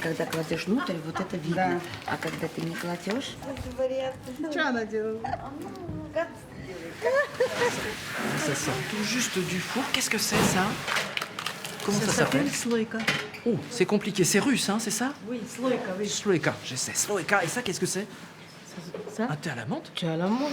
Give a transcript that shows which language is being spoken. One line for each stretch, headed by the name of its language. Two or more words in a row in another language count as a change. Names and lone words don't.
Russian: когда кладешь внутрь, вот это видно. А когда ты не кладешь, Что она делала?
French: Ça sort tout juste du four. Qu'est-ce que c'est ça? Comment ça s'appelle?
Russian: слойка.
French: Oh, c'est compliqué. C'est russe, hein, c'est ça? Oui, слойка, oui. Sloïka, je sais. Sloïka. Et ça, qu'est-ce que c'est? Ça, Un thé à la menthe? tu as la menthe.